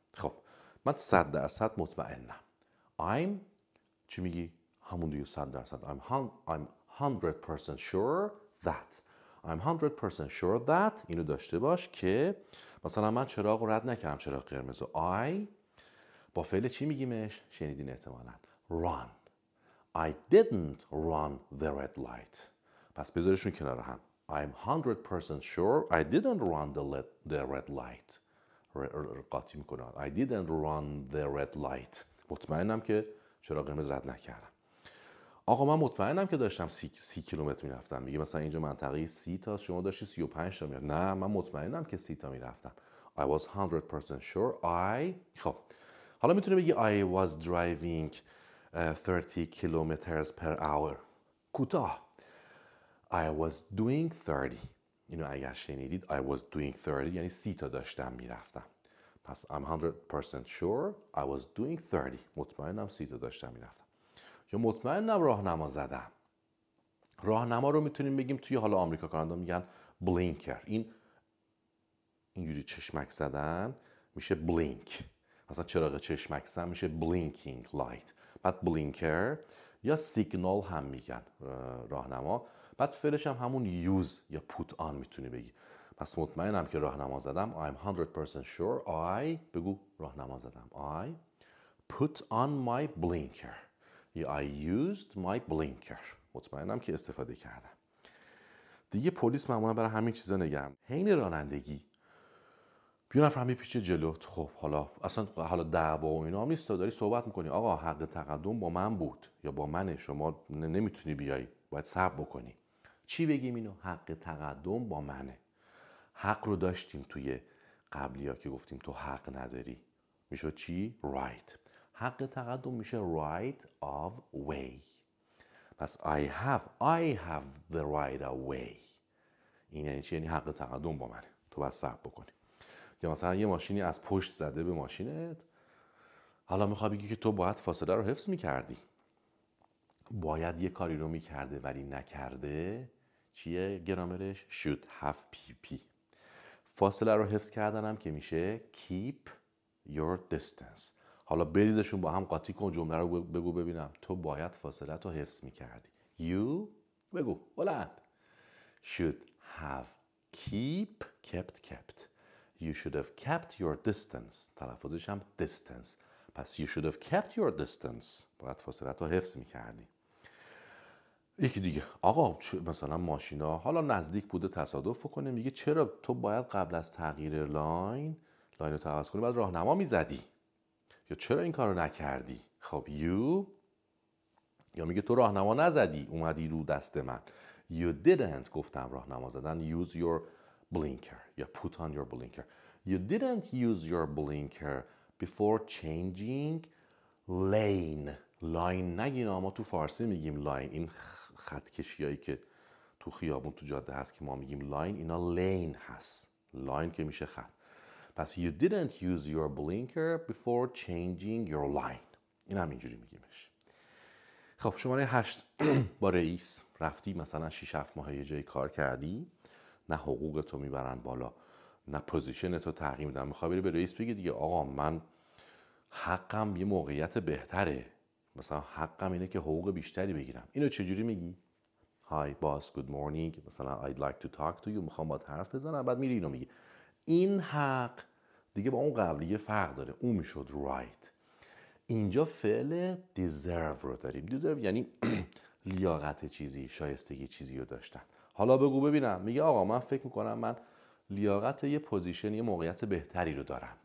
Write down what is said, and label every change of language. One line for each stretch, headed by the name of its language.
Persian: خب من 100% مطمئنم. I'm چی میگی؟ همون دیگه 100%.
English: I'm 100% sure that. I'm 100% sure that.
Persian: اینو داشته باش که مثلا من چراغ رد نکردم، چراغ قرمز. I با فعل چی میگیمش؟ شنیدین احتمالاً. Run.
English: I didn't run the red light.
Persian: پس بذارشون کنار هم.
English: I'm 100% sure I didn't run the red light.
Persian: قاطی میکنه.
English: I didn't run the red light.
Persian: مطمئنم که چراغ قرمز رد نکردم. آقا من مطمئنم که داشتم 30 کیلومتر میرفتم. میگه مثلا اینجا منطقه 30 تا، شما داشتی 35 تا میرفت. نه من مطمئنم که 30 تا میرفتم.
English: I was 100% sure
Persian: خب حالا میتونه بگی
English: I was driving 30 kilometers per hour.
Persian: کوتاه.
English: I was doing 30.
Persian: اینو اگر شنیدید
English: I was doing 30
Persian: یعنی 30 تا داشتم میرفتم.
English: پس I'm 100% sure I was doing 30.
Persian: مطمئنم 30 تا داشتم میرفتم. یا مطمئنم راهنما زدم. راهنما رو میتونیم بگیم توی حالا آمریکا کانادا میگن بلینکر. اینجوری چشمک زدن میشه بلینک. مثلا چراغ چشمک زدن میشه بلینکینگ لایت. بعد بلینکر یا سیگنال هم میگن راهنما. بعد فعلش هم همون یوز یا پوت آن میتونی بگی. پس مطمئنم که راهنما زدم.
English: I'm 100% sure
Persian: بگو راهنما زدم.
English: I put on my blinker. یا I used my blinker.
Persian: مطمئنم که استفاده کردم. دیگه پلیس معمولا برای همین چیزا نگم. حین رانندگی یه نفر میپیچه جلوت، خب حالا دعوا و اینا هم نیست، داری صحبت میکنی آقا حق تقدم با من بود یا با منه، شما نمیتونی بیای، باید صبر بکنی. چی بگیم اینو؟ حق تقدم با منه. حق رو داشتیم توی قبلیا که گفتیم تو حق نداری، میشه چی؟ right. حق تقدم میشه right of way.
English: پس I have the right of way.
Persian: این یعنی چی؟ یعنی حق تقدم با منه، تو باید صبر بکنی. یا مثلا یه ماشینی از پشت زده به ماشینت، حالا میخوای بگی که تو باید فاصله رو حفظ میکردی، باید یه کاری رو میکرده ولی نکرده. چیه گرامرش؟ should have pp. فاصله رو حفظ کردن هم که میشه
English: keep your distance.
Persian: حالا بریزشون با هم قاطی کن، جمله رو بگو ببینم. تو باید فاصله تو حفظ میکردی. You بگو بلند.
English: should have kept. You should have kept your distance.
Persian: تلفظش هم distance.
English: پس you should have kept your distance.
Persian: باید فاصله تو حفظ میکردی. یکی دیگه آقا مثلا ماشینا حالا نزدیک بوده تصادف بکنه، میگه چرا تو باید قبل از تغییر لاین رو عوض کنی، باید راهنما میزدی، یا چرا این کارو نکردی؟ خب you، یا میگه تو راهنما نزدی اومدی رو دست من.
English: You didn't،
Persian: گفتم راهنما زدن.
English: Use your blinker یا put on your blinker. You didn't use your blinker before changing lane.
Persian: لاین نگین، ما تو فارسی میگیم لاین. این خط کشیایی که تو خیابون تو جاده هست که ما میگیم لاین، اینا لین هست. لاین که میشه خط.
English: پس you didn't use your blinker before changing your line.
Persian: این هم اینجوری میگیمش. خب شماره 8 با رئیس رفتی مثلا 6-7 ماه یه جایی کار کردی، نه حقوق تو میبرن بالا، نه پوزیشن تو تغییر میدن. میخوای بری به رئیس بگی دیگه آقا من حقم یه موقعیت بهتره، مثلا حقم اینه که حقوق بیشتری بگیرم. اینو چجوری میگی؟
English: Hi boss, good morning، مثلا I'd like to talk to you،
Persian: میخوام باهات حرف بزنم. بعد میری اینو میگی. این حق دیگه با اون قبلیه فرق داره، اون میشد right. اینجا فعل deserve رو داریم. deserve یعنی لیاقت چیزی، شایستگی چیزی رو داشتن. حالا بگو ببینم. میگه آقا من فکر میکنم من لیاقت یه پوزیشن، یه موقعیت بهتری رو دارم.